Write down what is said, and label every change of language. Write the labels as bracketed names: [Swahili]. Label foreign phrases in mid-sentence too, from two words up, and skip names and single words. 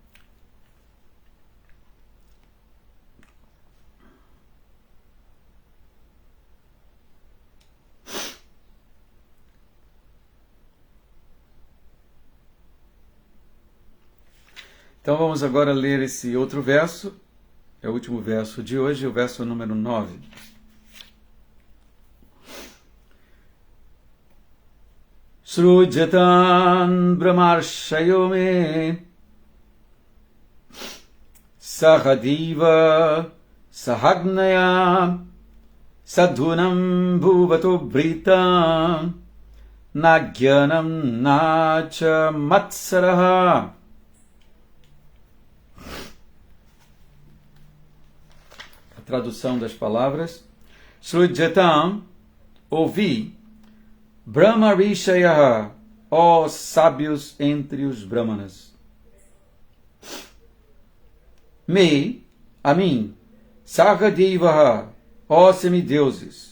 [Portuguese] Então vamos agora ler esse outro verso, é o último verso de hoje, o verso número 9. [Sanskrit] सृजतां ब्रह्मर्षयो मे सहदेवाः सहाग्नयः साधूनां भवतो वृता नाग्यानां न च मत्सराः. [Portuguese] A tradução das palavras: Srujatan, ouvi, [Sanskrit] ब्रह्म ऋषय, [Portuguese] ó sábios entre os Brahmanas. Me, a mim, Sahadevaha, ó semideuses.